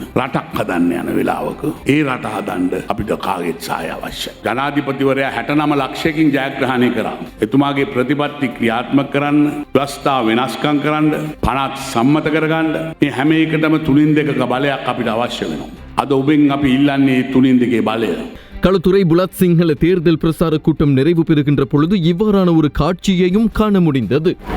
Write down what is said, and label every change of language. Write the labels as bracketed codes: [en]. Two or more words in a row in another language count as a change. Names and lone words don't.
[si] රටක් හදන්න යන වෙලාවක ඒ රට හදන්න අපිට කාගෙත් සහාය අවශ්‍යයි. ජනාධිපතිවරයා 69 ලක්ෂයකින් ජයග්‍රහණය කරා. එතුමාගේ ප්‍රතිපත්ති ක්‍රියාත්මක කරන්න, ව්‍යවස්ථා වෙනස්කම් කරන්න, පනත් සම්මත කරගන්න මේ හැම එකටම 3-2ක බලයක් අපිට අවශ්‍ය වෙනවා. අද ඔබෙන් අපි ඉල්ලන්නේ 3-2 බලය. [ta] களுத்துறை புலத் சிங்கள தேர்தல் பிரசார கூட்டம் நிறைவு பெறுகின்ற பொழுது இவ்வாறான ஒரு காட்சியையும் காண முடிந்தது.